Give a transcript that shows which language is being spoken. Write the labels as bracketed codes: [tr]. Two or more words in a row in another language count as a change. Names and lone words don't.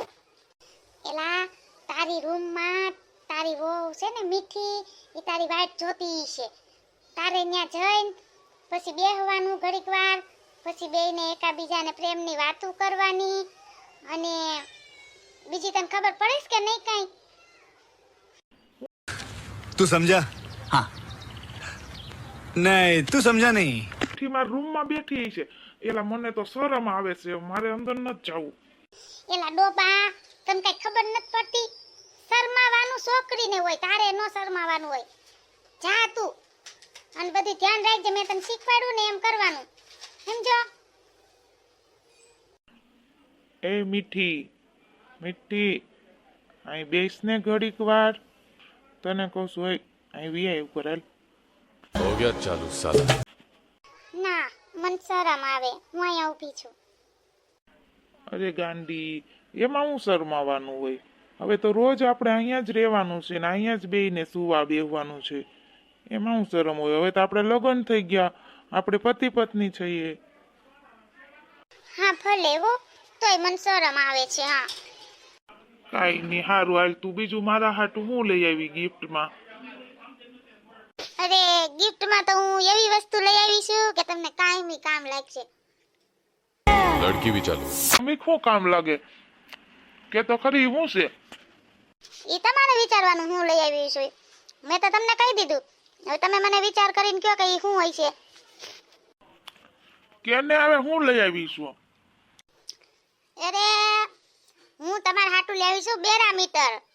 [gu] એલા તારી રૂમમાં તારી વહુ છે ને મીઠી, એ તારી વાટ જોતી છે. તારે ત્યાં જઈને પછી બેહવાનું ઘડીક વાર, પછી બેયને એકાબીજાને પ્રેમની વાતો કરવાની. અને બીજી તને ખબર પડે છે કે નહીં કાંઈ? [hi] तू समझा? हाँ नहीं तू समझा नहीं. [gu] થી મારા રૂમમાં બેઠી છે. એલા મને તો શરમ આવે છે, મારે અંદર નથી જવું. એલા ડોબા, તને કઈ ખબર નથી પડતી? શરમાવાનું છોકરીને હોય, તારે નો શરમાવાનું હોય. જા તું અને બધું ધ્યાન રાખજે, મેં તને શીખવાડ્યું ને એમ કરવાનું, સમજો? એ મીઠી, મીઠી, અહીં બેસ ને ઘડીક વાર. તને કહું છું, અહીં વીઆઈ ઉપર હાલ. [hi] हो गया चालू साला. [gu] ના, મને શરમ આવે, હું અહીંયા ઊભી છું. અરે ગાંડી, એમાં હું શરમાવાનું હોય? હવે તો રોજ આપણે અહીંયા જ રહેવાનું છે ને અહીંયા જ બેહીને સુવા બેહવાનું છે. એમાં હું શરમ હોય? હવે તો આપણે લગ્ન થઈ ગયા, આપણે પતિ પત્ની છીએ. હા ભલે હો, તોય મને શરમ આવે છે. હા કાંઈ નહીં, હારું હાલ. તું બીજું મારા હાટું હું લઈ આવી ગિફ્ટમાં? અરે ગિફ્ટમાં તો હું એવી વસ્તુ લઈ આવી છું કે તમને કાયમી કામ લાગશે. [hi] लड़की भी चालू. [gu] મમ્મી શું કામ લાગે? કે તો ખરી હું છે? એ તમારે વિચારવાનું હું લઈ આવી છું. મેં તો તમને કહી દીધું, હવે તમે મને વિચાર કરીને કહો કે એ શું હોય છે. કેને હવે હું લઈ આવી છું? અરે હું તમારા હાટું લઈ આવી છું બેરામીટર.